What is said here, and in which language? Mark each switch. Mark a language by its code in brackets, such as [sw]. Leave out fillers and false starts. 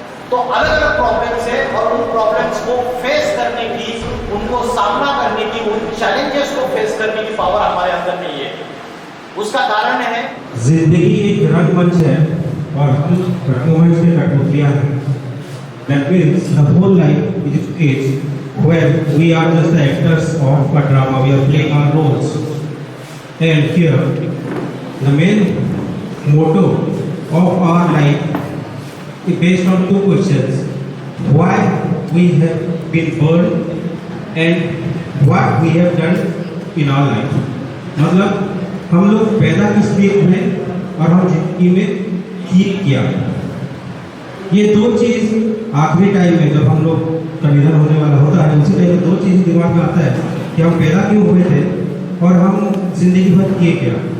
[hi] तो अलग अलग प्रॉब्लम्स है और उन प्रॉब्लम्स को फेस करने की, उनको सामना करने की, उन चैलेंजेस को फेस करने की पावर हमारे अंदर नहीं है। उसका कारण है जिंदगी एक रंगमंच है और हम रंगमंच के कठपुतलियां हैं। [en] That means the whole life is a stage where we are just the actors of a drama. We are playing our roles. And here, the main motto of our life is based on two questions: why we have been born and what we have done in our life. [hi] मतलब हम लोग पैदा किस लिए हुए और हम जिंदगी में ठीक किया। ये दो चीज आखिरी टाइम में जब हम लोग का निधन होने वाला होता है, उसी टाइम में दो चीज दिमाग में आता है कि हम पैदा क्यों हुए थे और हम जिंदगी भर किए क्या।